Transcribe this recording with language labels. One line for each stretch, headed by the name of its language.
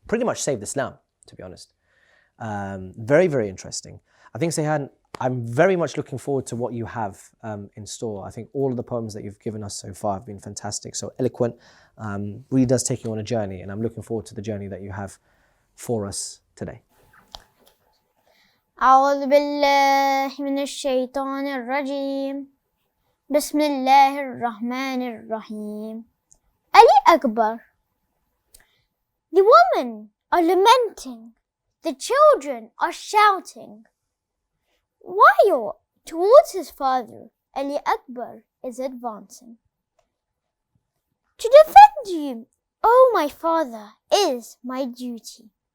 English: Pretty much saved Islam, to be honest. Very, very interesting. I think, Sayhan, I'm very much looking forward to what you have in store. I think all of the poems that you've given us so far have been fantastic, so eloquent. Really does take you on a journey, and I'm looking forward to the journey that you have for us today.
Arabic: أعوذ بالله من الشيطان الرجيم بسم الله الرحمن الرحيم.
English: Ali Akbar. The women are lamenting, the children are shouting, while towards his father Ali Akbar is advancing. To defend you, O my father, is my duty.